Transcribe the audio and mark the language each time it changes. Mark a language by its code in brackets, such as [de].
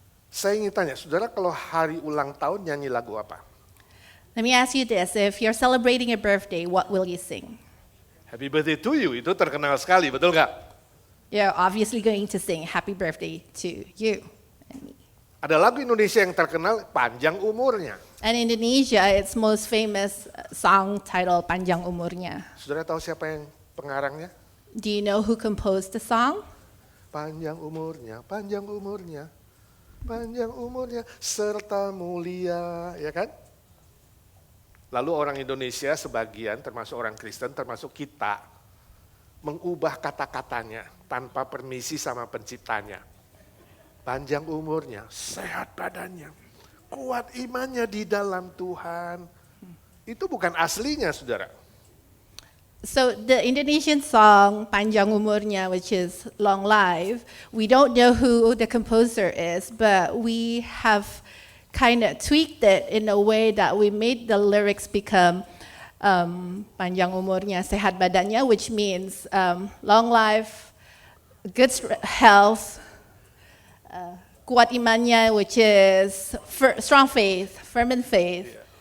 [id] Saya ingin tanya, saudara, kalau hari ulang tahun nyanyi lagu apa? [en] Let me ask you this. If you're celebrating a birthday, what will you sing? Happy birthday to you, [id] itu terkenal sekali, betul nggak? [en] You're obviously going to sing happy birthday to you and me. [id] Ada lagu Indonesia yang terkenal, Panjang Umurnya. [en] And in Indonesia, its most famous song titled Panjang Umurnya. [id] Saudara tahu siapa yang pengarangnya? [en] Do you know who composed the song? [id] Panjang umurnya, panjang umurnya, panjang umurnya, serta mulia, ya kan? Lalu orang Indonesia sebagian, termasuk orang Kristen, termasuk kita, mengubah kata-katanya tanpa permisi sama penciptanya. panjang umurnya, sehat badannya, kuat imannya di dalam Tuhan. Itu bukan aslinya, saudara. [en] So the Indonesian song Panjang Umurnya, which is long life, we don't know who the composer is, but we have kind of tweaked it in a way that we made the lyrics become Panjang Umurnya, Sehat Badannya, which means long life, good health, [id] kuat imannya, [en] which is strong faith, firm in faith.